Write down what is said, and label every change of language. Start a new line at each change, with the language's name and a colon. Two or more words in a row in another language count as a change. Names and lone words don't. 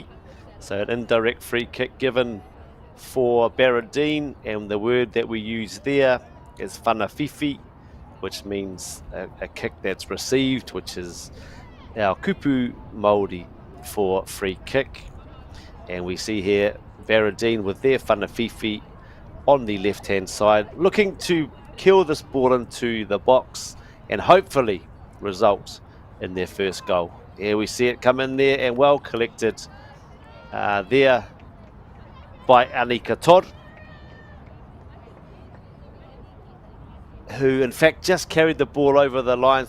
English: so an indirect free kick given for Baradene, and the word that we use there is
Māori: whana whiwhi,
English: which means a kick that's received, which is our
Māori: kupu Māori
English: for free kick. And we see here Baradene with their
Māori: whana whiwhi
English: on the left-hand side, looking to kill this ball into the box and hopefully result in their first goal. Here we see it come in there and well collected there by Anika Todd, who in fact just carried the ball over the line.